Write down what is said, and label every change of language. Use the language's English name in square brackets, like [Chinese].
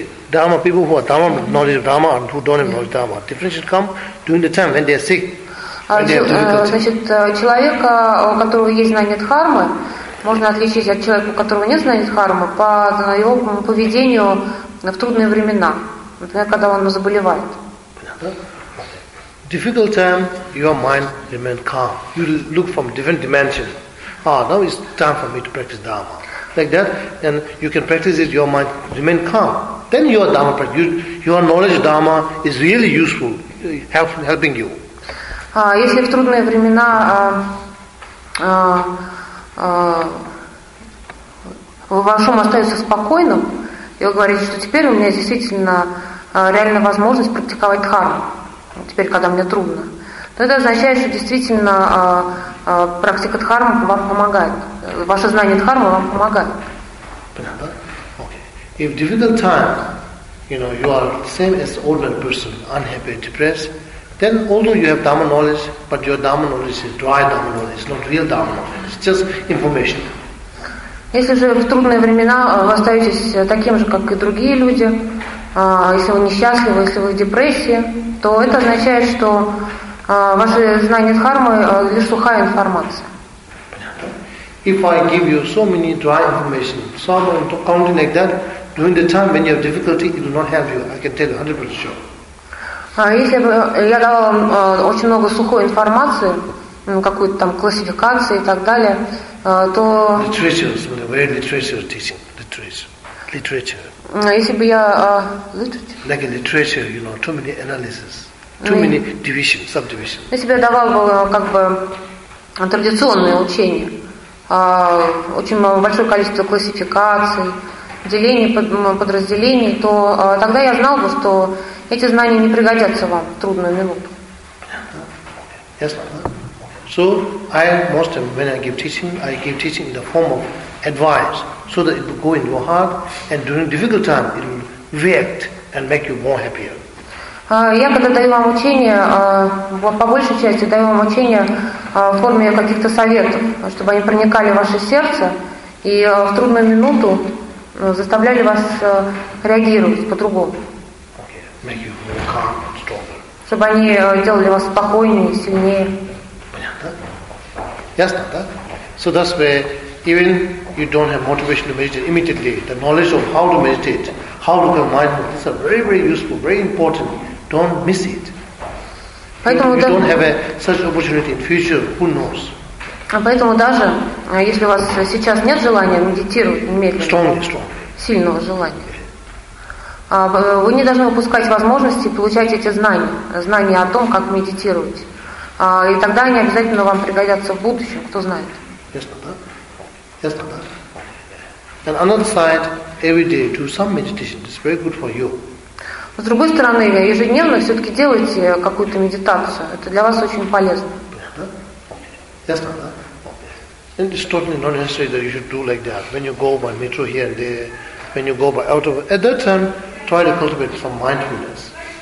[English] Dharma people who are Dharma knowledge of Dharma and who don't have knowledge of Dharma. Differentiation come during the time when they are sick. [Russian] Значит, человека, у которого есть знание дхармы, можно отличить от человека, у которого нет знания дхармы, по его поведению в трудные времена, например, когда он заболевает. [English] Difficult time, your mind remains calm. You look from different dimension. Ah, now it's time for me to practice Dharma. Like that, and you can practice it, your mind remain calm. Then your Dharma practice, your knowledge of Dharma is really useful, helping you. [Russian] Если в трудные времена ваш ум остается спокойным, и вы говорите, что теперь у меня действительно реальная возможность практиковать Дхарму. Теперь, когда мне трудно, то это означает, что действительно практика дхармы вам помогает. Ваше знание дхармы вам помогает. Понятно? [English] Okay. If difficult time, you know, you are the same as ordinary person, unhappy, depressed, then although you have dharma knowledge, but your dharma knowledge is dry dharma knowledge, it's not real dharma knowledge, it's just information. [Russian] Если же в трудные времена вы остаетесь таким же, как и другие люди, если вы несчастливы, если вы в депрессии, то это означает, что ваши знания дхармы лишь сухая информация. [English] If I give you so many dry information, some counting like that, during the time when you have difficulty, it will not help you. I can tell you 100% sure. [Russian] Если бы я дала вам очень много сухой информации, какую-то там классификацию и так далее, то... [English] Literature. [Russian] Если бы я... [English] Like in literature, you know, too many analysis, too many divisions, subdivisions. [Russian] Если бы я давала бы, как бы, традиционное учение, очень большое количество классификаций, делений, подразделений, то тогда я знал бы, что эти знания не пригодятся вам в трудную минуту. [English] Yes. So I most of when I give teaching in the form of advice, so that it will go into your heart, and during difficult time it will react and make you more happier. [Russian] Я когда даю вам учение, по большей части даю вам учение в форме каких-то советов, чтобы они проникали в ваше сердце и в трудную минуту заставляли вас реагировать по-другому. [English] Make you more calm and stronger. [Russian] Чтобы они делали вас спокойнее, сильнее. Понятно? Ясно, да? [English] So that's where even you don't have motivation to meditate immediately, the knowledge of how to meditate, how to become mindful, this is very, very useful, very important. Don't miss it. [Russian] Поэтому [English] if you [Russian] даже, [English] don't have such opportunity in future, who knows? [Russian] Поэтому даже если у вас сейчас нет желания медитировать немедленно, сильного желания, вы не должны упускать возможности получать эти знания, знания о том, как медитировать. И тогда они обязательно вам пригодятся в будущем, кто знает. [English] Yes, not that. And another side, every day do some meditation. It's very good for you. [Russian] С другой стороны, ежедневно все-таки делайте какую-то медитацию. Это для вас очень полезно. [English] Yes, not that. And it's totally not necessary that you should do like that. When you go by metro here and there, when you go by out of... At that time, try to cultivate some mindfulness.